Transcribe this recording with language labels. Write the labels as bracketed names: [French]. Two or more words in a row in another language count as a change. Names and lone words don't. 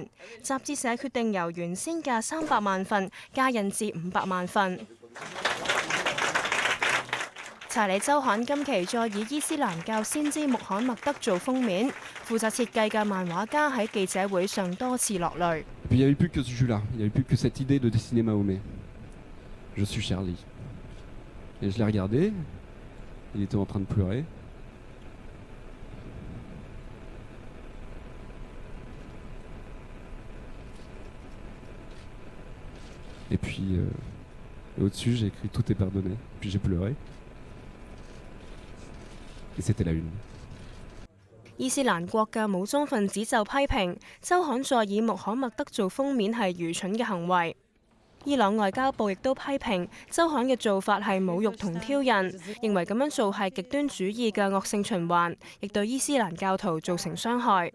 [Cantonese] 雜誌社決定由原先嘅300萬份加印至500萬份。查理周刊今期再以伊斯蘭教先知穆罕默德做封面，負責設計嘅漫畫家喺記者會上多次落淚。 [French] Il n'y avait plus que ce jus-là, il n'y avait plus que cette idée de dessiner Mahomet. Je suis Charlie. Et je l'ai regardé, il était en train de pleurer. Et puis, au-dessus, j'ai écrit Tout est pardonné. Puis j'ai pleuré. Et c'était la une. [Cantonese] 伊斯蘭國嘅武裝分子就批評周刊再以穆罕默德做封面係愚蠢嘅行為。伊朗外交部亦都批評周刊嘅做法係侮辱同挑釁，認為咁樣做係極端主義嘅惡性循環，亦對伊斯蘭教徒造成傷害。